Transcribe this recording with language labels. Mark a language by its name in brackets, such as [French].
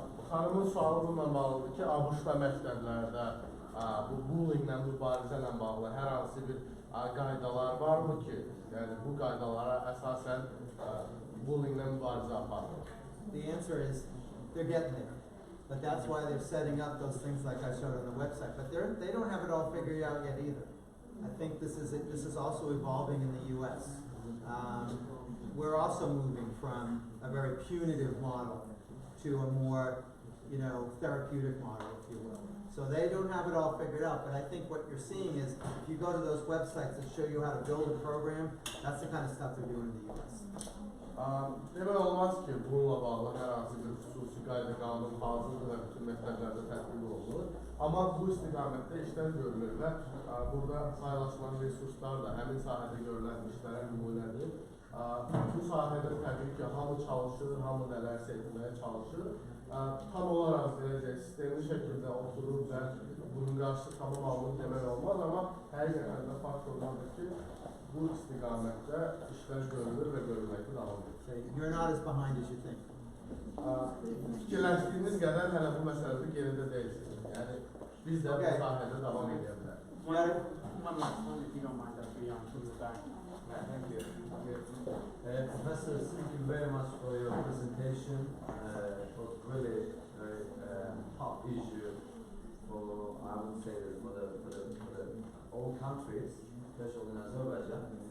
[Azerbaijani] Xanımın sualı bununla bağlıdır ki, ABŞ-da məktəblərdə bu bullyinglə, mübarizə ilə bağlı hər hansı bir qaydalar varmı ki, yəni bu qaydalara əsasən bullyinglə mübarizə aparılır? [English] The answer is they're getting there. But that's why they're setting up those things like I showed on the website. But they don't have it all figured out yet either. I think this is also evolving in the U.S. We're also moving from a very punitive model to a more, therapeutic model, if you will. So they don't have it all figured out, but I think what you're seeing is if you go to those websites that show you how to build a program, that's the kind of stuff they're doing in the U.S. [Azerbaijani] Demək olmaz ki, bununla bağlı hər hansı bir xüsusi qayda qanun hazırdır və bütün məktəblərdə tətbiq olunur. Amma bu istiqamətdə işlər görülür və burada paylaşılan resurslar da həmin sahədə görülən işlərə nümunədir. Bu sahədə təbii ki, hamı çalışır, hamı nələrsə etməyə çalışır. Tam olaraq deyəcək, sistemli şəkildə oturur və bunun qarşısı tamam alınır demək olmaz, amma həqiqətən də fakt olmalıdır ki, bu istiqamətdə işlər görülür və görülməkdə davam edir. [English] You're not as behind as you think. [Azerbaijani] Fikirləşdiyiniz qədər hələ bu məsələdə geridə deyilsiniz. Yəni, biz də bu sahədə davam edə bilərik. [English] One last one, if you don't mind, Dr. Yanq, from the back. Thank you. Professor, thank you very much for your presentation. It was really very hot issue for, I would say, for all countries, especially in Azerbaijan.